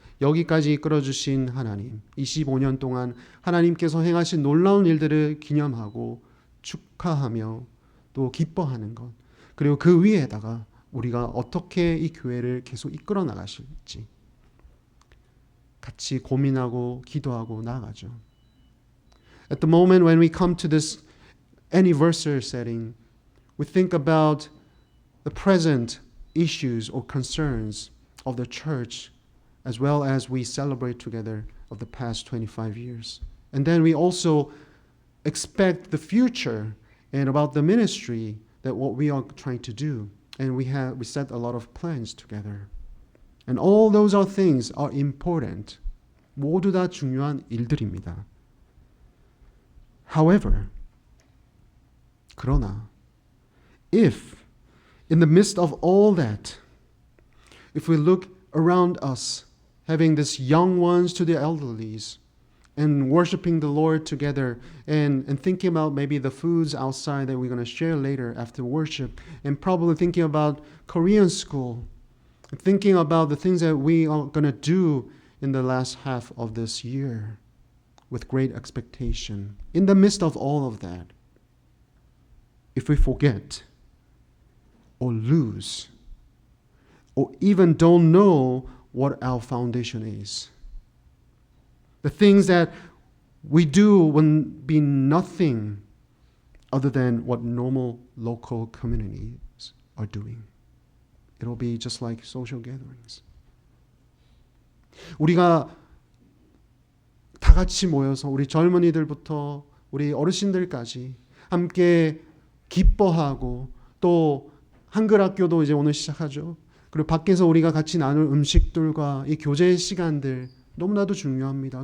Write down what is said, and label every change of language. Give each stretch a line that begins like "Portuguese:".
Korean: 여기까지 이끌어주신 하나님, 25년 동안 하나님께서 행하신 놀라운 일들을 기념하고 축하하며 또 기뻐하는 것, 그리고 그 위에다가 우리가 어떻게 이 교회를 계속 이끌어 나가실지 같이 고민하고 기도하고 나아가죠.
English: At the moment when we come to this anniversary setting, we think about the present issues or concerns of the church as well as we celebrate together of the past 25 years. And then we also expect the future and about the ministry that what we are trying to do. And we set a lot of plans together. And all those things are important.
Korean: 모두 다 중요한 일들입니다.
English: However,
Korean: 그러나
English: if in the midst of all that, if we look around us, having these young ones to the elderlies, and worshiping the Lord together, and thinking about maybe the foods outside that we're going to share later after worship, and probably thinking about Korean school, thinking about the things that we are going to do in the last half of this year with great expectation. In the midst of all of that, if we forget or lose or even don't know what our foundation is, the things that we do will be nothing other than what normal local communities are doing. It'll be just like social gatherings.
Korean: 우리가 다 같이 모여서 우리 젊은이들부터 우리 어르신들까지 함께 기뻐하고 또 한글 학교도 이제 오늘 시작하죠. 그리고 밖에서 우리가 같이 나눌 음식들과 이 교제의 시간들 너무나도 중요합니다.